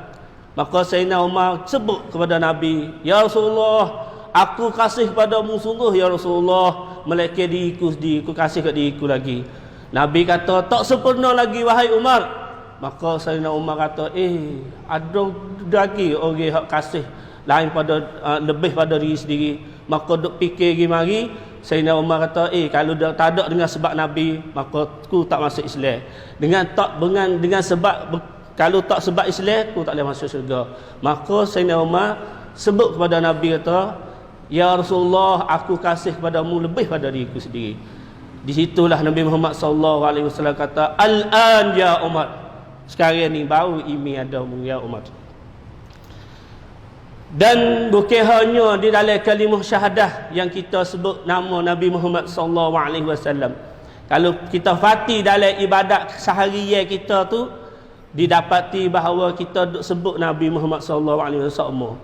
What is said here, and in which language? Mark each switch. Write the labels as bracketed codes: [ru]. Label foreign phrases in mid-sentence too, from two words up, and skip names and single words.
[ms] Maka Sayyidina Umar sebut kepada Nabi, [ar] يا رسول الله, [ms] aku kasih padamu sungguh [ar] يا رسول الله, [ms] melekat diriku sendiri, aku kasih kat diriku lagi. Nabi kata, tak sempurna lagi wahai Umar. Maka Sayyidina Umar kata, ada lagi orang yang kasih lain pada lebih pada diri sendiri. Maka duk fikir lagi mari. Sayyidina Umar kata, kalau dah tak ada dengan sebab Nabi, maka aku tak masuk Islam. Dengan sebab, kalau tak sebab Islam, aku tak boleh masuk syurga. Maka Sayyidina Umar sebut kepada Nabi kata, [ar] يا رسول الله, [ms] aku kasih padamu lebih pada diriku sendiri. Di situlah Nabi Muhammad [ar] صلى الله عليه وسلم [ms] kata, [ar] الآن يا عمر, [ms] sekarang ni baru iman adamu [ar] يا عمر. [ms] Dan bukan hanya di dalam kalimah syahadah yang kita sebut nama Nabi Muhammad [ar] صلى الله عليه وسلم. [ms] Kalau kita fati dalam ibadat seharian kita tu, didapati bahawa kita duk sebut Nabi Muhammad [ar] صلى الله عليه وسلم.